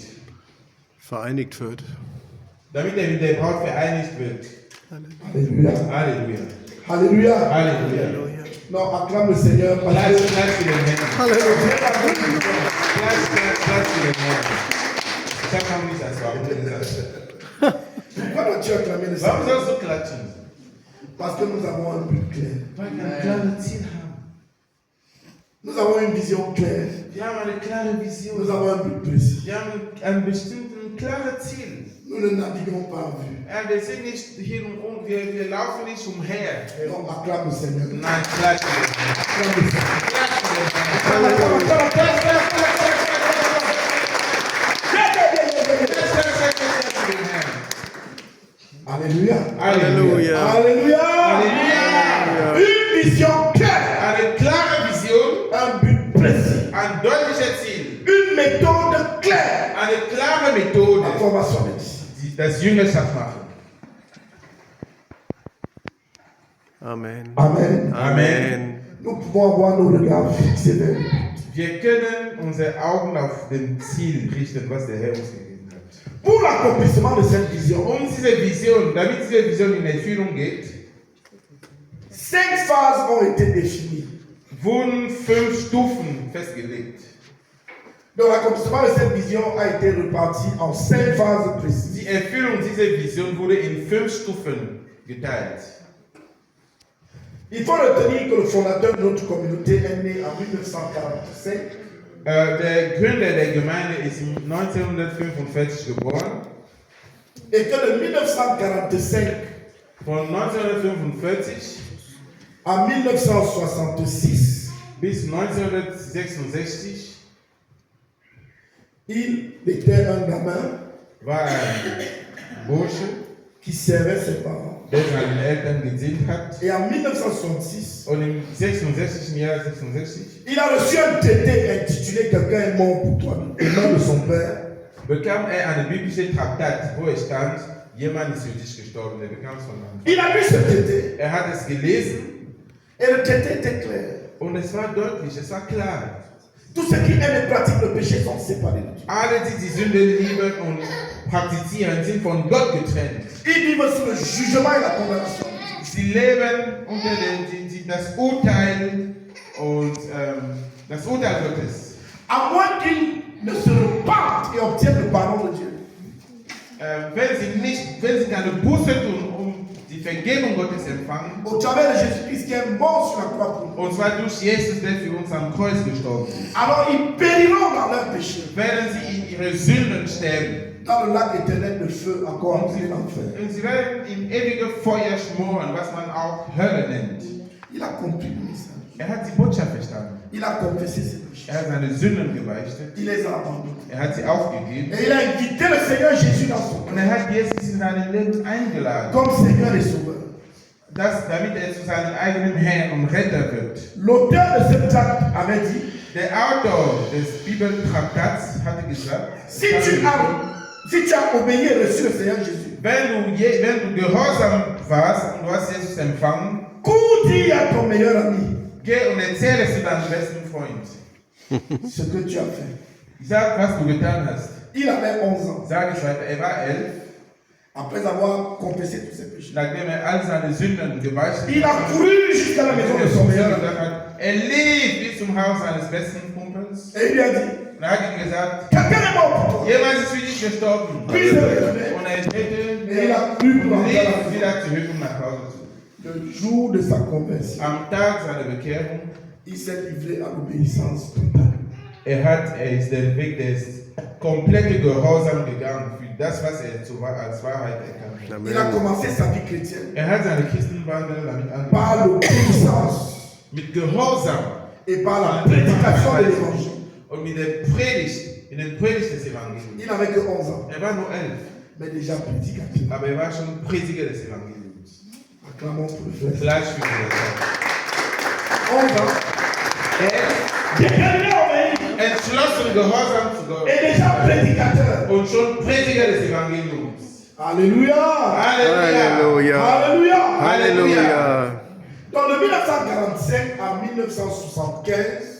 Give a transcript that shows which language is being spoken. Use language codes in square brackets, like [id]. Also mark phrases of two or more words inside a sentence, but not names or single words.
[de] Vereinigt wird. damit er mit der Braut vereinigt wird. [fr] Alléluia. [de] Halleluja. [fr] Alléluia. [de] Halleluja. Halleluja. [fr] Non, acclame le Seigneur parce [de] Klatsch, [fr] que [de] klatsch für den Herrn. Halleluja. Klatsch, klatsch, klatsch für den Herrn. Ich habe noch nicht als Warum gesagt. [fr] pourquoi dois-tu acclamer le [de] Warum [fr] Seigneur? [de] sollst du klatschen? [fr] Parce que nous avons un but clair. [de] Weil wir ein klares Ziel haben. [fr] Nous avons une vision claire. [de] Wir haben eine klare [fr] Nous [de] Vision. [fr] avons un but précis. [de] Wir haben ein bestimmtes, klares Ziel. [fr] Nous ne naviguons pas en vue. [de] Wir sind nicht hin und wir laufen nicht umher. [fr] Non, acclame le Seigneur. [de] Nein, klatsch für den Herrn. [fr] Acclame le Seigneur. [de] Klatsch für den Herrn. [fr] Acclame, acclame, acclame, acclame, acclame. [de] Klatsch, klatsch, klatsch, klatsch, klatsch. [fr] Alléluia. Alléluia. Alléluia. Alléluia. Une vision claire. [de] Eine klare Vision, [fr] Un but précis. [de] ein deutliches Ziel, [fr] Une méthode claire. [de] eine klare Methode, [fr] La formation des disciples. [de] die das Jüngerschaft machen. Amen. Amen. Amen. [fr] Nous pouvons avoir nos regards fixés vers lui. [de] Wir können unsere Augen auf den Ziel richten, was der Herr uns gegeben hat. [fr] Pour l'accomplissement de cette vision, [de] Diese Vision, damit diese Vision in Erfüllung geht, [fr] 5 phases ont été définies. [de] wurden 5 Stufen festgelegt. [fr] Donc l'accomplissement de cette vision a été reparti en 5 phases précises. [de] Die Erfüllung dieser Vision wurde in 5 Stufen geteilt. [fr] Il faut retenir que le fondateur de notre communauté est né en 1945 [de] Der Gründer der Gemeinde ist 1945 geboren. [fr] et que de 1945 [de] Von 1945 [fr] à 1966, [de] bis 1966 [fr] il était un gamin [de] war ein Bursche, [fr] qui servait ses parents. [de] der seinen Eltern gedient hat. [fr] Et en 1966, [de] Und im 66. Jahr 66 [fr] il a reçu un traité intitulé Quelqu'un est mort pour toi, au nom de son père. [de] bekam eine biblische Traktat, wo es stand, jemand ist für dich gestorben. Er bekam es von Anfang. [fr] Il a lu ce traité [de] Er hat es gelesen [fr] et le traité était clair. [de] und es war deutlich, es war klar. [fr] Tous ceux qui aiment et pratiquent le péché sont séparés de Dieu. [de] Alle, die die Sünde lieben und praktizieren, sind von Gott getrennt. [fr] Ils vivent sous le jugement et la condamnation. [de] Sie leben unter das Urteil und das Urteil Gottes. [fr] À moins qu'ils ne se repentent et obtiennent le pardon de Dieu. [de] Wenn sie keine Buße tun, um die Vergebung Gottes empfangen, [fr] Au travers de Jésus-Christ qui est mort sur la croix pour nous. [de] und zwar durch Jesus, der für uns am Kreuz gestorben ist, [fr] Alors ils périront dans leur péché, [de] werden sie in ihre Sünden sterben. [fr] dans le lac éternel de feu, encore appelé l'enfer. [de] Und sie werden im ewigen Feuer schmoren, was man auch Hölle nennt. [fr] Il a compris le message. [de] Er hat die Botschaft verstanden. [fr] Il a confessé ses péchés. [de] Er hat seine Sünden gebeichtet. [fr] Il les a abandonnés. [de] Er hat sie aufgegeben. [fr] Et il a invité le Seigneur Jésus dans son cœur [de] Und er hat Jesus in sein Leben eingeladen, [fr] comme Seigneur et Sauveur. [de] damit er zu seinem eigenen Herrn und Retter wird. [fr] L'auteur de ce tract avait dit, [de] Der Autor des Bibeltraktats hatte gesagt, [fr] si tu as obéi et reçu le Seigneur Jésus, [de] wenn du gehorsam warst und du hast Jesus empfangen, [fr] cours dis à ton meilleur ami [de] geh und erzähle es zu deinem besten Freund. [fr] ce que tu as fait. [de] Sag, was du getan hast. [fr] Il avait 11 ans. [de] Sag ich weiter, er war 11, [fr] Après avoir confessé tous ses péchés. [de] nachdem er all seine Sünden gebeichtet [fr] Il a couru jusqu'à la maison de son meilleur ami. [de] Er lief bis zum Haus seines besten Kumpels [fr] Et il lui a dit, [de] und er hat ihm gesagt, [fr] quelqu'un est mort pour toi. [de] jemand ist für dich gestorben. [fr] Puis il s'est retourné. [de] Und er drehte [fr] Et il a cru pour [de] und [fr] rentrer à la maison. [de] lief wieder zurück, um nach Hause zu. [fr] Le jour de sa conversion, [de] Am Tag seiner Bekehrung, [fr] il s'est livré à l'obéissance totale. [de] er ist den Weg des kompletten Gehorsam gegangen für das, was er als Wahrheit erkannt hat. [fr] Il a Amen. commencé sa vie chrétienne [de] Er hat seine Christenwandel damit angefangen. [fr] par l'obéissance [de] Mit Gehorsam [fr] et par la prédication de l'évangile. [de] und mit der Predigt, in den Predigt des Evangeliums. [fr] Il n'avait que 11 ans, [de] Er war nur 11, [fr] mais déjà prédicateur. [de] aber er war schon Prediger des Evangeliums. [fr] Acclamons pour le frère. [de] Gleich für die [fr] 11 ans, déterminé à obéir [de] entschlossen, Gehorsam zu Gott [fr] et déjà prédicateur. [de] und schon Prediger des Evangeliums. [fr] Alléluia! [de] Halleluja! Halleluja. [fr] Alléluia! [de] Halleluja. [fr] Donc de 1945 à 1975,